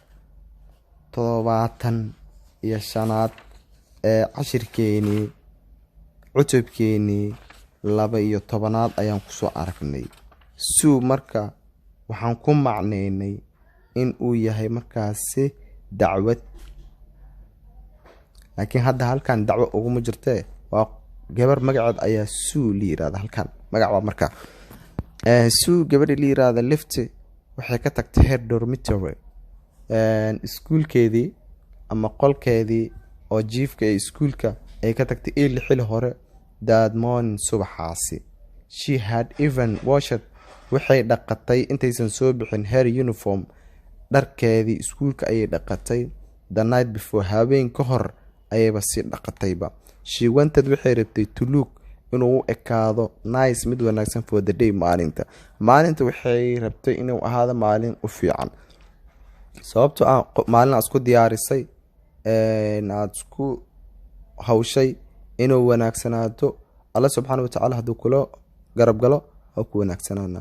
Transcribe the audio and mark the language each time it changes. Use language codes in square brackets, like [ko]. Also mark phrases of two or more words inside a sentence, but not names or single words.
[so] 75 ee cashirkeenii cutubkeenii 12 ayaan kusoo aragnay suu marka waxaan ku macneynay in uu yahay markaasi dacwad, laakiin hadda halkan dacwo uguma jirtee waa gabar magaceed ayaa suu la yiraahdaa. halkan magac waa marka suu gabadhi la yiraahdaa left waxay ka tagtay [en] her dormitory [so] iskuulkeedii ama qolkeedii oo jiifka ee iskuulka ay ka tagtay early xili hore [en] that morning [so] subaxaasi. [en] She had even washed [so] waxay dhaqatay intaysan soo bixin [en] her uniform [so] dharkeedii iskuulka ayay dhaqatay [en] the night before, [so] habeen ka hor ayayba sii dhaqatayba. [en] She wanted [so] waxay rabtay [en] to look [so] inuu u ekaado nice mid wanaagsan [en] for the day [so] maalinta waxay rabtay inuu ahaado maalin u fiican, sababtoo ah maalin aad isku diyaarisay aad isku hawshay inuu wanaagsanaato. [ar] الله سبحانه وتعالى [so] hadduu kula garab galo oo ku wanaagsanaana.